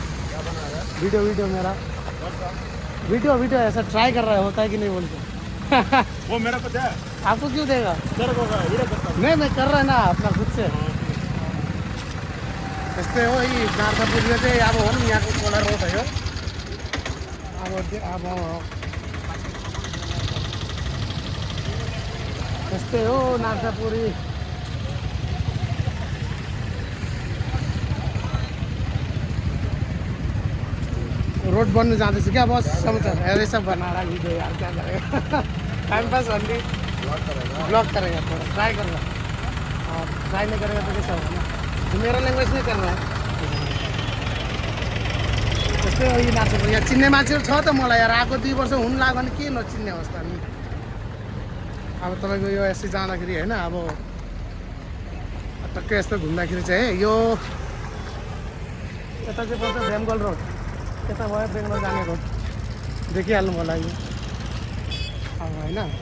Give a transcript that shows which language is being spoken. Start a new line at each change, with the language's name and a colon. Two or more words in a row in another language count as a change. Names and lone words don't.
Hindi: क्या बना रहा है? वीडियो मेरा कौन सा? वीडियो ऐसा ट्राई कर रहा है, होता है कि नहीं बोल के। वो मेरा पता है, आपको क्यों देगा? तेरे को वीडियो करता हूँ। नहीं, मैं कर रहा है ना अपना खुद से।
Nepali: यस्तै हो यी नार्सापुर चाहिँ अब हो नि यहाँको कोला रोड हो यो। अब यस्तै हो नार्सापुरी। रोड बन्नु जाँदैछ
Hindi: क्या बस, समाचार ऐसे सब बना रहा वीडियो यार, क्या करेगा।
English: time pass only vlog
Hindi: करेगा, थोड़ा ट्राई कर रहा। ट्राई नहीं करेगा तो कैसा होगा ना, मेरा ल्याङ्ग्वेज नै कर रहा है।
Nepali: त्यस्तै हो यी नार्सापुर। यहाँ चिन्ने मान्छेहरू छ त मलाई यार, आएको 2 वर्ष हुनु लाग्यो भने के नचिन्ने अवस्था नि। अब तपाईँको यो यसै जाँदाखेरि होइन, अब टक्कै यस्तो घुम्दाखेरि चाहिँ यो यता चाहिँ पर्छ भेमगोल रोड, यता भयो बेङ्गलोर जाने रोड, देखिहाल्नु होला यो अब होइन।